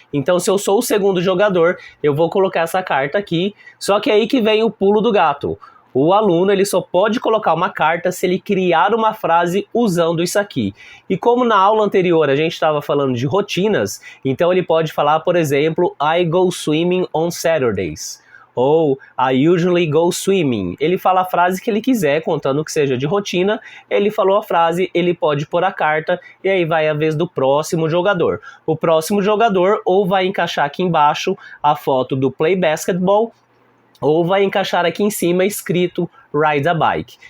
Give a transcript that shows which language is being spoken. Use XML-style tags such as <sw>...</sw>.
<pt>Então se eu sou o segundo jogador, eu vou colocar essa carta aqui, só que é aí que vem o pulo do gato. O aluno ele só pode colocar uma carta se ele criar uma frase usando isso aqui. E como na aula anterior a gente estava falando de rotinas, então ele pode falar, por exemplo,</pt> <en>I go swimming on Saturdays. Ou I usually go swimming.</en> <pt>Ele fala a frase que ele quiser, contando que seja de rotina. Ele falou a frase, ele pode pôr a carta e aí vai a vez do próximo jogador. O próximo jogador ou vai encaixar aqui embaixo a foto do play basketball ou vai encaixar aqui em cima escrito ride a bike.</pt>